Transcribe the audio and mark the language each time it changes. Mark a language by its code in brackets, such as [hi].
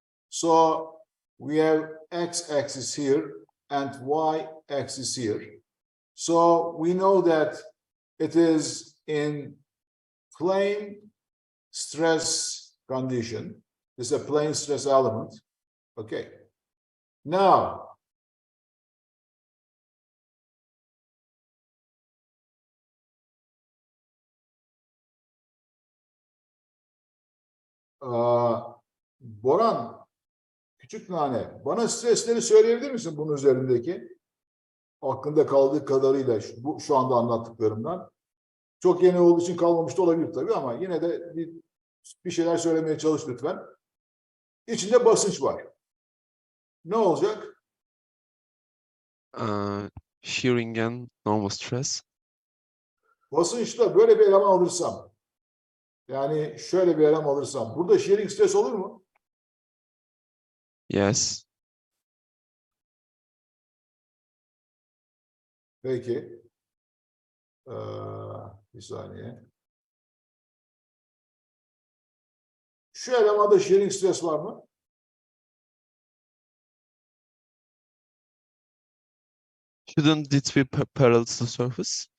[en] So we have x-axis here and y-axis here. So we know that it is in plane stress condition. This is a plane stress element. Okay. [tr] Now, Boran, küçük nane, bana stresleri söyleyebilir misin bunun üzerindeki? Aklında kaldığı kadarıyla şu anda anlattıklarımdan. Çok yeni olduğu için kalmamış da olabilir tabii ama yine de bir şeyler söylemeye çalış lütfen. İçinde basınç var. Ne olacak? [en] Shearing and normal stress. [tr] Basınçla böyle bir eleman alırsam, yani şöyle bir eleman alırsam, burada shearing stres olur mu? [en] Yes. [tr] Peki. Bir saniye. Şu elemanda shearing stres var mı? [en] Shouldn't it be parallel to the surface?